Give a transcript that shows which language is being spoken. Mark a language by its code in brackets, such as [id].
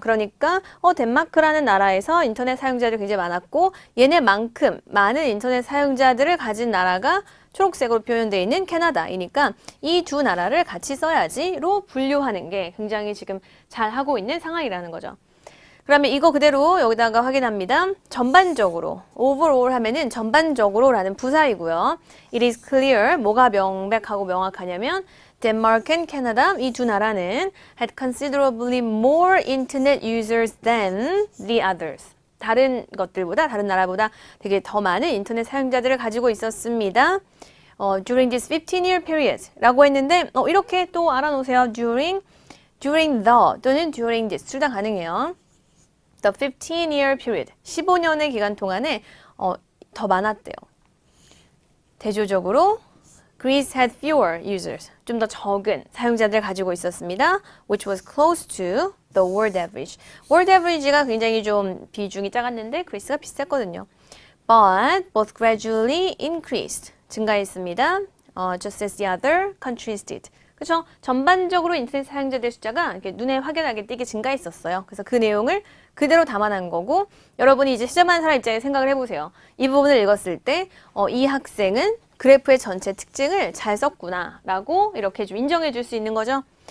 [ko] 그러니까 덴마크라는 나라에서 인터넷 사용자들이 굉장히 많았고 얘네만큼 많은 인터넷 사용자들을 가진 나라가 초록색으로 표현되어 있는 캐나다이니까 이 두 나라를 같이 써야지로 분류하는 게 굉장히 지금 잘 하고 있는 상황이라는 거죠. 그러면 이거 그대로 여기다가 확인합니다. 전반적으로, overall 하면은 전반적으로라는 부사이고요. [en] It is clear, [ko] 뭐가 명백하고 명확하냐면 [en] Denmark and Canada, [ko] 이 두 나라는 [en] had considerably more internet users than the others. [ko] 다른 나라보다 되게 더 많은 인터넷 사용자들을 가지고 있었습니다. [en] During this 15-year period [ko] 라고 했는데 이렇게 또 알아놓으세요. During the 또는 during this 둘 다 가능해요. [en] The 15-year period, [ko] 15년의 기간 동안에 더 많았대요. 대조적으로 [en] Greece had fewer users, [ko] 좀 더 적은 사용자들을 가지고 있었습니다. [en] Which was close to the world average. [ko] world average가 굉장히 좀 비중이 작았는데 그리스가 비슷했거든요. [en] But both gradually increased, [ko] 증가했습니다. [en] Just as the other countries did. [ko] 그렇죠? 전반적으로 인터넷 사용자들 숫자가 이렇게 눈에 확연하게 띄게 증가했었어요. 그래서 그 내용을 그대로 담아낸 거고 여러분이 이제 시험하는 사람 입장에 생각을 해보세요. 이 부분을 읽었을 때 이 학생은 그래프의 전체 특징을 잘 썼구나 라고 이렇게 좀 인정해 줄 수 있는 거죠.